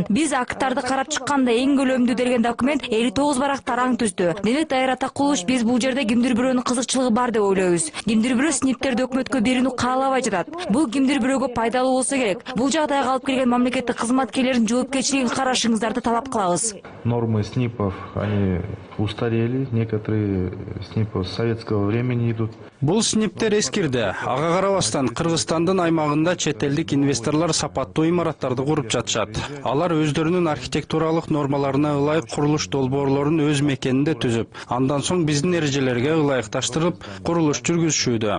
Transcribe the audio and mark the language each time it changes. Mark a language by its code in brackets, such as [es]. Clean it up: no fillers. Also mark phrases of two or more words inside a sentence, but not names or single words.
[ky] Биз акттарды карап чыкканда эң көлөмдүү делген документ 59 барак тараң түздү. Демек Дайыр Атакулович, биз бул жерде кимдир бирөөнүн кызыкчылыгы бар деп ойлойбуз. Кимдир бирөө СНИПтерди өкмөткө берүүнү каалабай жатат. Бул кимдир бирөөгө пайдалуу болсо керек. Бул жагдайга алып келген мамлекеттик кызматкерлердин жоопкерчилигин карашыңыздарды талап кылабыз. [ru] Нормы СНИПов, они устарели, некоторые СНИПы с советского времени идут. [ky] Бул СНИПтер эскирди. Ага карабастан Кыргызстандын аймагында чет элдик инвесторлор сапаттуу имараттарды куруп жатышат. Алар өздөрүнүн архитектуралык нормаларына ылайык курулуш долбоорлорун өз мекенинде түзүп, андан соң биздин эрежелерге ылайыкташтырып курулуш жүргүзүшүүдө.